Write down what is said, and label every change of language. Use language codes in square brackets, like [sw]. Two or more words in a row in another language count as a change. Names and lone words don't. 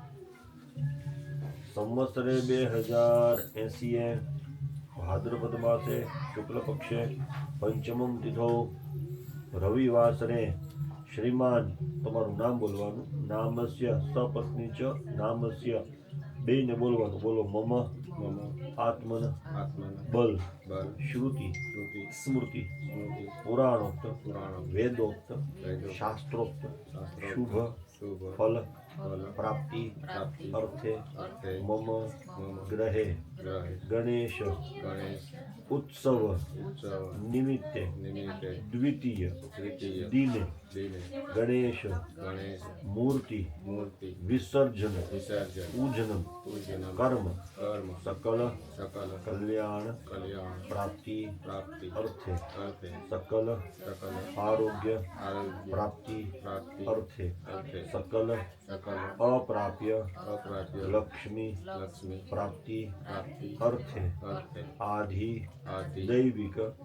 [sa] સંવત્સરે 2080 ભાદ્રપદ માસે શુક્લ પક્ષે પંચમમ તિથો રવિવાસરે શ્રીમાન [gu] તમારું નામ બોલવાનું [sa] નામસ્ય સપત્ની ચ નામસ્ય [gu] બેને બોલવાનું [sa] બોલો મમ આત્મન બલ શ્રુતિ સ્મૃતિ પુરાણોક્ત વેદોક્ત શાસ્ત્રોક્ત શુભ ફલ प्राप्ति अर्थे मम ग्रहे गणेश उत्सव निमित्ते द्वितीय दिने गणेश मूर्ति विसर्जन पूजनम कर्म सकल कल्याण प्राप्ति अर्थे सकल आरोग्य प्राप्ति अर्थे सकल अप्राप्य लक्ष्मी प्राप्ति अर्थे आदि दैविक